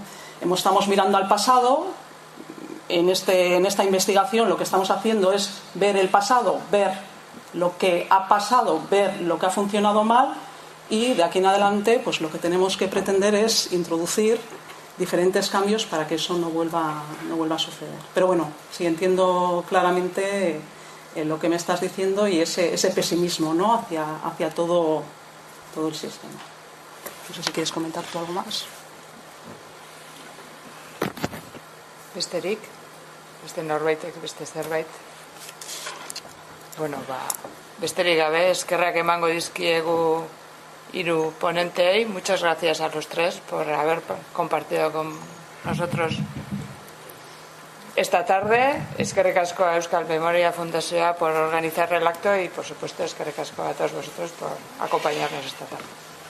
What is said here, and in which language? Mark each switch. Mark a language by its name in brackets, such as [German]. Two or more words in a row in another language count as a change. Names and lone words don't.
[Spanish] Estamos mirando al pasado. En esta investigación lo que estamos haciendo es ver el pasado, ver lo que ha pasado, ver lo que ha funcionado mal, y de aquí en adelante pues lo que tenemos que pretender es introducir diferentes cambios para que eso no vuelva a suceder. Pero sí entiendo claramente lo que me estás diciendo y ese pesimismo, ¿no?, hacia todo el sistema. No sé si quieres comentar tú algo más. [Basque] Besterik, beste norbaitek beste zerbait. Besterik gabe eskerrak emango dizkiegu 3 ponentei. [Spanish] Muchas gracias a los 3 por haber compartido con nosotros esta tarde. [Basque] Eskerrik asko [Spanish] a Euskal Memoria Fundazioa por organizar el acto y, por supuesto, [Basque] eskerrik asko [Spanish] a todos vosotros por acompañarnos esta tarde.